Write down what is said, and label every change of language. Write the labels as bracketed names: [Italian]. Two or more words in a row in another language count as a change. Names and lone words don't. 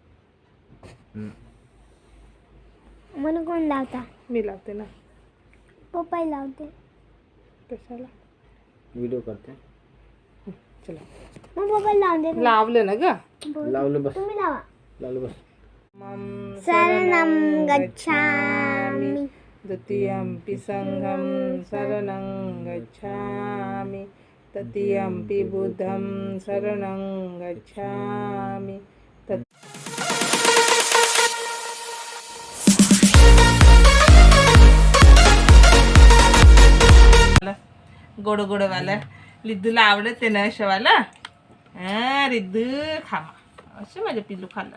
[Marathi] म्हणून कोण लावता? मी लावते ना. पप्पा लावते. कशाला? व्हिडिओ करते. चला मग पप्पा लावून दे. लावलं ना ग. लावलं बस. तुम्ही लावा. लावलं बस. [Pali] शरणं गच्छामि. द्वितीयंपि संघं शरणं गच्छामि. तृतीयंपि बुद्धं शरणं गच्छामि. [Marathi] गोड वाला रिद्धूला आवडते ना अशावाला. रिद्धू खावा. असं माझ्या पिल्लू खाल्लं.